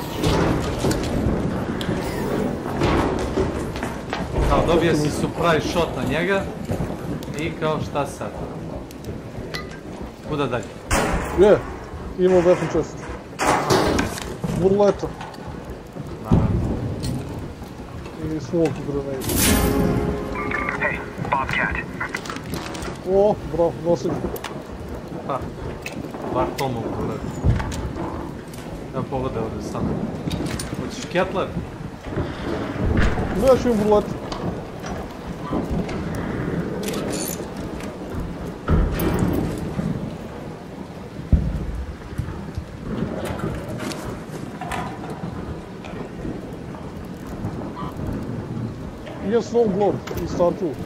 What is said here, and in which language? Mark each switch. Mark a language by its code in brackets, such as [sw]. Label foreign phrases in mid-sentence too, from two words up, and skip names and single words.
[bs] Kao dobije si [en] surprise shot [bs] na njega i kao šta sad? Kuda dalje? Je, imao [en] weapon chest. [bs] Burleta. I [en] smoke grenade. Hey, Bobcat. [bs] O, bravo, nosim. Pa, bar to mogu uraditi. Evo pogledaj ovdje sam. Hoćeš Kepler? Neću im burleti. Imam Snow Globe i Startu.